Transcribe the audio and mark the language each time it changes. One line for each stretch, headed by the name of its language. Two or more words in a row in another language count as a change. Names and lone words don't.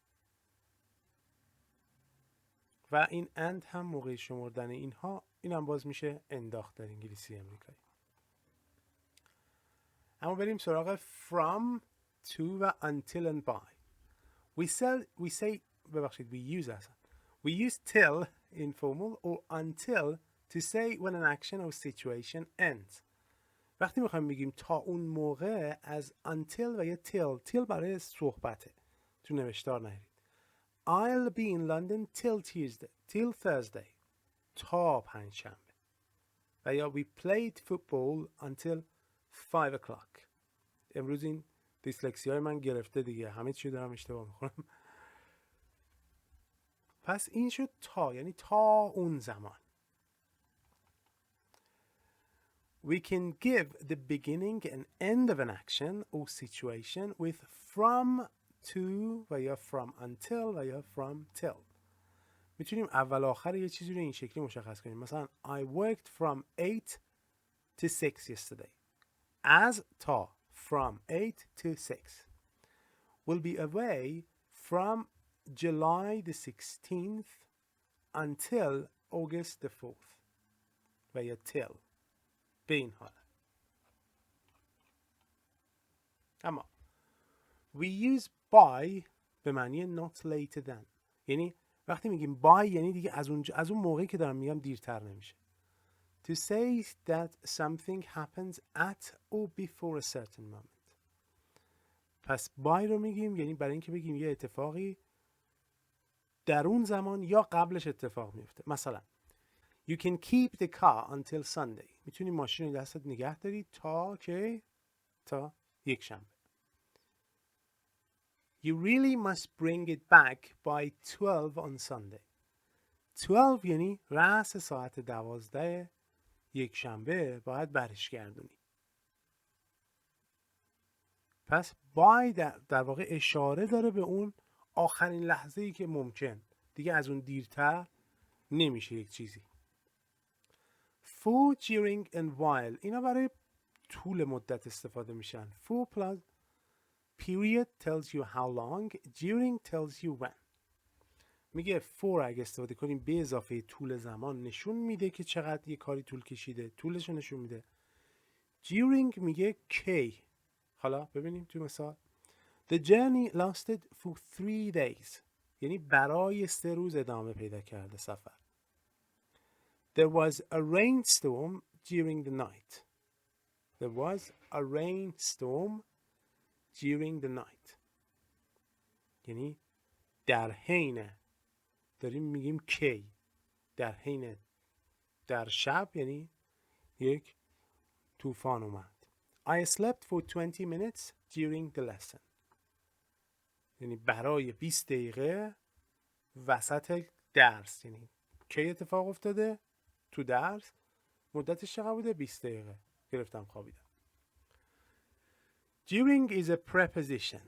Persian: و این and هم موقع شمردن اینها این هم باز میشه انداخت در انگلیسی امریکایی. اما بریم سراغ
English: from, to
Persian: و
English: until and by. we say we use اصلا. We use till in formal or until to say when an action or situation ends.
Persian: وقتی میخوایم بگیم تا اون موقع از until و یا till برای صحبته. تو نوشتار نهید.
English: I'll be in London till Thursday.
Persian: تا پنجشنبه. و یا
English: we played football until 5 o'clock.
Persian: امروز این دیسلکسی های من گرفته دیگه. همه چی دارم اشتباه میخونم. پس این شد تا، یعنی تا اون زمان.
English: We can give the beginning and end of an action or situation with from, to
Persian: و یا
English: from until
Persian: و یا
English: from till.
Persian: میتونیم اول آخر یه چیزی رو این شکلی مشخص کنیم.
English: مثلا I worked from 8 to 6 yesterday.
Persian: از تا
English: from 8 to 6. Will be away from July the 16th until August the 4th.
Persian: و یا till به این حالت. اما
English: we use by
Persian: به معنی
English: not later than،
Persian: یعنی وقتی میگیم by یعنی دیگه از اون موقعی که دارم میگم دیرتر نمیشه.
English: To say that something happens at or before a certain moment.
Persian: پس by رو میگیم یعنی برای اینکه بگیم یه اتفاقی در اون زمان یا قبلش اتفاق میفته.
English: مثلا You can keep the car until Sunday.
Persian: میتونی ماشین رو دستت نگه داری تا یک شنبه.
English: You really must bring it back by 12 on Sunday.
Persian: 12 یعنی رأس ساعت 12 یک شنبه باید برش گردونی. پس by در واقع اشاره داره به اون آخرین لحظه‌ای که ممکن دیگه از اون دیرتر نمیشه یک چیزی.
English: For, during and while
Persian: اینا برای طول مدت استفاده میشن.
English: For plus period tells you how long, during tells you when.
Persian: میگه for اگه استفاده کنیم به اضافه طول زمان نشون میده که چقدر یه کاری طول کشیده، طولش رو نشون میده.
English: During
Persian: میگه کی. حالا ببینیم توی مثال
English: The journey lasted for 3 days.
Persian: یعنی برای 3 روز ادامه پیدا کرده سفر.
English: There was a rainstorm during the night. There was a rainstorm during the night.
Persian: یعنی در حین داریم میگیم کی. در حین در شب یعنی یک طوفان اومد.
English: I slept for 20 minutes during the lesson.
Persian: یعنی برای 20 دقیقه وسط درس. یعنی کی اتفاق افتاده؟ تو درس. مدتش چقدر بوده؟ 20 دقیقه. گرفتم خوابیدم.
English: During is a preposition.